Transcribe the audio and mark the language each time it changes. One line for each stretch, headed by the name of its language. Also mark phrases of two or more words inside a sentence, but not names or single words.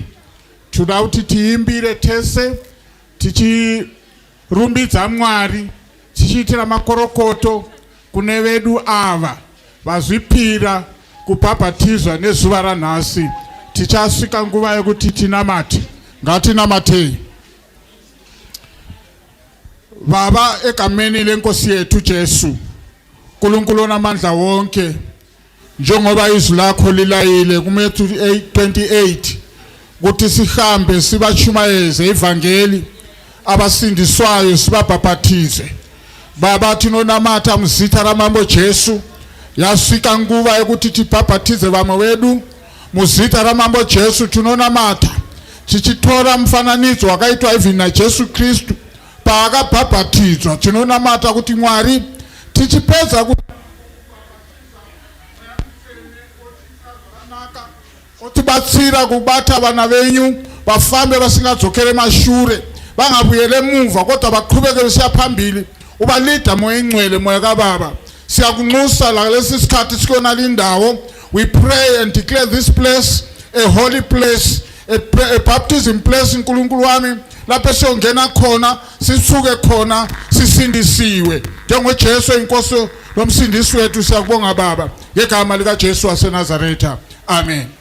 Shona: Toda kuti tiimbire tese tichirumbidza Mwari, tichiitira makorokoto kune vedu ava vazvipira kubhabhatizwa nezuva ranhasi. Tichasvika nguva yekuti tinamate. Ngatinamatei.
North Ndebele: Baba egameni lenkosi yethu Jesu, Nkulunkulu onamandla wonke, njengoba izwi lakho lilayile kuMatthew 28 ukuthi sihambe sibachumayeze ivangeli abasindiswayo sibabhabhathize.
Shona: Baba tinonamata mzita ramambo Jesu. Yasvika nguva yekuti tibhabhathize vamwe vedu muzita ramambo Jesu. Tinonamata tichitora mufananidzo wakaitwa even naJesu Kristu paakabhabhathidzwa. Tinonamata kuti Mwari tichipedza otibatsira kubata vana venyu vafambe vasingadzokere mashure,
North Ndebele: vangabuyele mumva kodwa baqhubeke besiya phambili. Ubalida moya ingcwele, moya kaBaba. Siyakunxusa la lesi sikhathi sikona lindawo.
English: We pray and declare this place a holy place, baptism place
North Ndebele: uNkulunkulu wami lapho siyongena khona sisuke khona sisindisiwe njengoJesu inkosi lomsindisi wethu. Siyakubonga Baba ngegama lika Jesu waseNazaretha, amen.